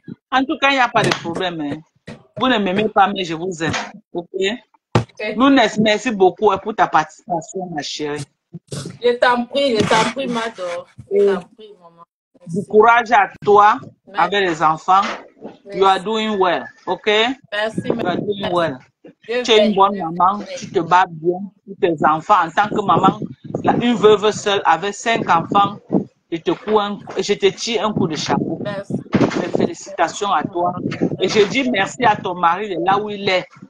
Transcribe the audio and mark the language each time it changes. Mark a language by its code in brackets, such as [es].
[fr] En tout cas, il n'y a pas de problème. Hein. Vous ne m'aimez pas, mais je vous aime. OK? Lounès, merci beaucoup pour ta participation, ma chérie. Je t'en prie, Mador. Je t'en prie, maman. Du courage à toi avec les enfants. Merci. [en] You are doing well, OK? [fr] Merci. [en] You are doing well. [fr] Tu es une bonne maman, tu te bats bien pour tes enfants. En tant que maman, une veuve seule avec 5 enfants, je te tire un coup de chapeau. Merci. Mes félicitations à toi. Et je dis merci à ton mari de là où il est.